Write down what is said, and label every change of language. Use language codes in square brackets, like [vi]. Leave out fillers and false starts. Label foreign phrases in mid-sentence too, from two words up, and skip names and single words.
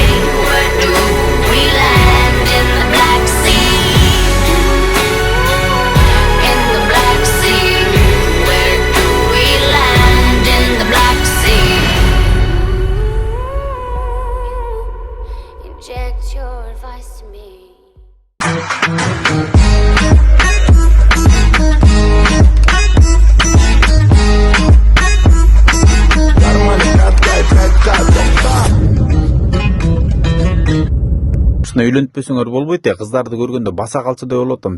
[en] Where do we land? In the Black Sea. In the Black Sea. Where do we land? In the Black Sea. Inject your advice to me. [ky] Үйлөнтпөсөңөр болбойт я, кыздарды көргөндө баса калчу деп болуп атам.